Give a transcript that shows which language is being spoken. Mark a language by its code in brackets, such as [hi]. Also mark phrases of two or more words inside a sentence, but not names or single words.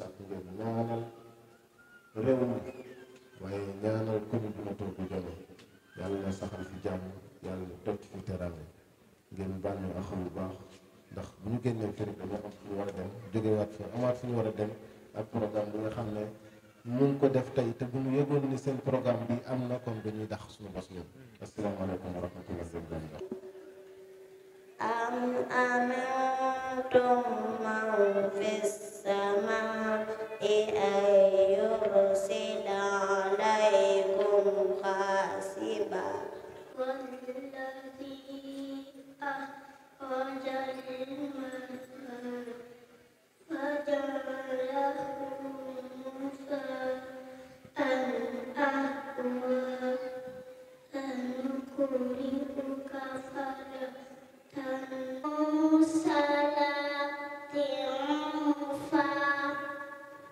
[wo] sàkk ngeen ñaanal réew mi waaye ñaanal commune bi ma toog bu jone yàlla na saxal fi jàmm yàlla na doj fi teraanga ngeen baal ñu axam bu baax ndax bu ñu génnee kër dañoo am fu ñu war a dem jógewaat fa amaat fu ñu war a dem ak programme bi nga xam ne ñu ngi ko def tey te bu ñu yëgoon ni seen programme bi am na kon dañuy dax suñu bos ñoom [ar] السلام عليكم ورحمة الله وبركاته أم أمنتم من في السماء أن يرسل عليكم حاسبا والذي أخرج المرعى فجعله غثاء أحوى سنقرئك فلا تنسى